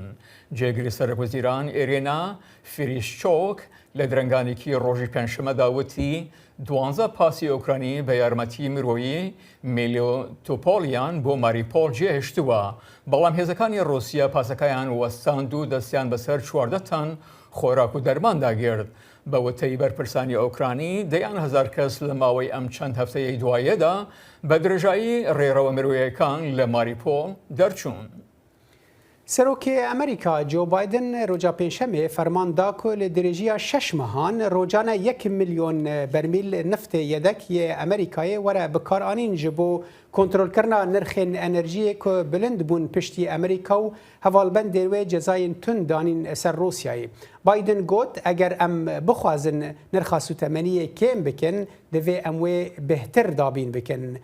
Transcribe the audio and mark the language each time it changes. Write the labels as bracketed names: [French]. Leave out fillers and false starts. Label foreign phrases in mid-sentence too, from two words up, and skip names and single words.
[Central Kurdish] جێگیری سەرۆکوەزیران ئێرێنا فریشچۆک لە درەنگانێکی ڕۆژی پێنجشەممەدا وتی 12 پاسی ئۆکرانی بە یارمەتی مرۆیی میلیۆتۆپۆلیان بۆ ماریپۆڵ جێهێشتووە، بەڵام هێزەکانی رووسیا پاسەکەیان وەستاند و دەستیان بەسەر 14 تەن خۆراک و دەرماندا گرت. بە وتەی بەرپرسانی ئۆکرانی دەیان هەزار کەس لە ماوەی ئەم چەند هەفتەیەی دوایەدا بە درێژایی ڕێڕەوە مرۆیەکان لە ماریپۆڵ دەرچوون. سەرۆکی ئەمریکا جۆ بایدن ڕۆژا پێنجشەمێ فەرمان دا [Kurdish] ku li dirêjiya 6 mehan rojane 1 milyon bermîl niftê yedek yê Amerîkayê were bikaranîn ji bo kontrolkirina nirxên enerjiyê ku bilind bûn piştî Amerîka û hevalbendên wê cezayên tund danîn ser Rûsyayê. Biden got eger em bixwazin nirxa sûtemeniyê kêm bikin divê em wê bêhtir dabîn bikin.